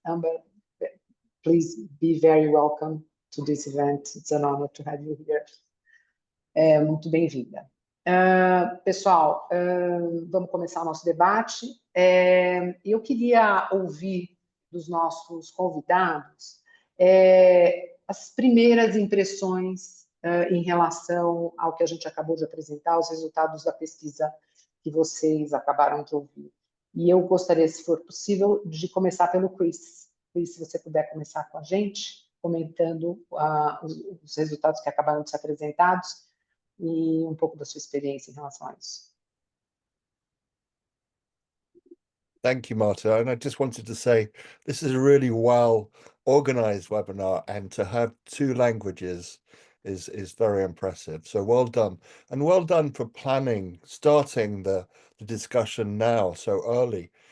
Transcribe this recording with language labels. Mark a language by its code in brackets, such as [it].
[en] Amber, please be very welcome to this event. It's an honor to have you here. [pt] Muito bem-vinda. Pessoal, vamos começar o nosso debate. Eu queria ouvir dos nossos convidados as primeiras impressões em relação ao que a gente acabou de apresentar, os resultados da pesquisa que vocês acabaram de ouvir. E eu gostaria, se for possível, de começar pelo Chris. Chris, se você puder começar com a gente, comentando os resultados que acabaram de ser apresentados, e um pouco da sua experiência em relação a isso. [en] Thank you, Marta. And I just wanted to say, this is a really well-organized webinar, and to have 2 languages is very impressive. So well done. And well done for planning, starting the discussion now so early.